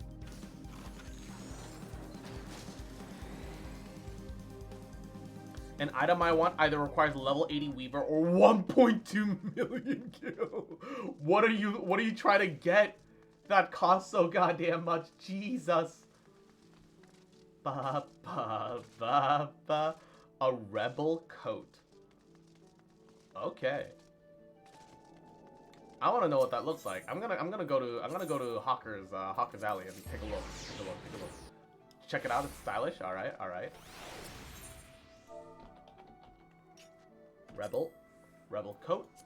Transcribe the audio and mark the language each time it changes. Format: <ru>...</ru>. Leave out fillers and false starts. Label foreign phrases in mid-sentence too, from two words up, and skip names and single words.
<en>An item I want either requires level 80 Weaver or 1.2 million kill. What are you trying to get that costs so goddamn much? Jesus. Ba ba ba ba. A rebel coat. Okay. I want to know what that looks like. I'm gonna go to Hawker's Alley and take a look. Check it out. It's stylish. All right. Rebel coat.</en>